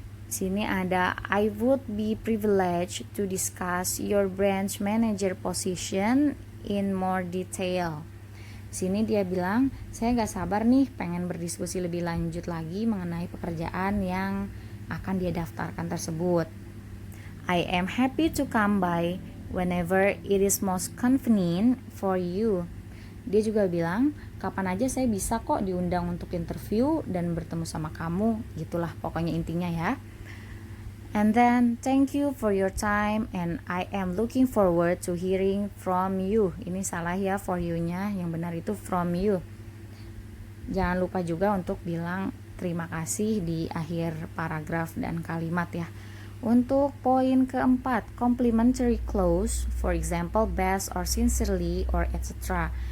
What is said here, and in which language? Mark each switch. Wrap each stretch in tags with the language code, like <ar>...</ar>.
<id>Sini ada</id> <en>I would be privileged to discuss your branch manager position in more detail.</en> <id>Sini dia bilang, saya gak sabar nih pengen berdiskusi lebih lanjut lagi mengenai pekerjaan yang akan dia daftarkan tersebut.</id> <en>I am happy to come by whenever it is most convenient for you.</en> <id>Dia juga bilang, kapan aja saya bisa kok diundang untuk interview dan bertemu sama kamu. Gitulah pokoknya intinya ya.</id> <en>And then, thank you for your time and I am looking forward to hearing from you.</en> <id>Ini salah ya</id> <en>for you-</en> <id>nya, yang benar itu</id> <en>from you.</en> <id>Jangan lupa juga untuk bilang terima kasih di akhir paragraf dan kalimat ya. Untuk poin keempat,</id> <en>complimentary clause, for example, best or sincerely or etc.</en>